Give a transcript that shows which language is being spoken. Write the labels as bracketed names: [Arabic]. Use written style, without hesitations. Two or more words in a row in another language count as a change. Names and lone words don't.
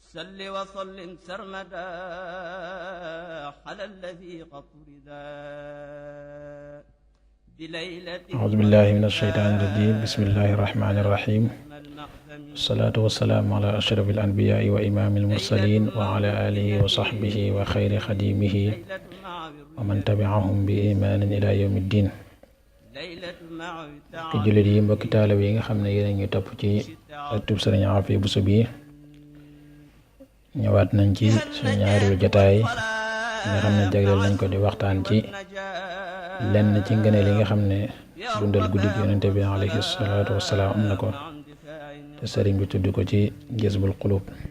[Arabic] صل وسلم سرمدا على الذي قد فردا بليلة أعوذ بالله من الشيطان الرجيم بسم الله الرحمن الرحيم والصلاة والسلام على أشرف الأنبياء وإمام المرسلين وعلى آله وصحبه وخير خديمه ومن تبعهم بإيمان إلى يوم الدين. [Wolof] ki jullit yi mbokki taalibe yi nga xam ne yéen a ngi topp ci ëttub Sëriñ Aafiya Buso bi ñëwaat nañ ci suñu ñaareelu jotaay nga xam ne jagleel nañ ko di waxtaan ci lenn ci ngëneel yi nga xam ne dundal guddi gi Yonent bi [Arabic] عليه الصلاة والسلام [Wolof] am na ko te sëriñ bi tudd ko ci Jazbul Quluub.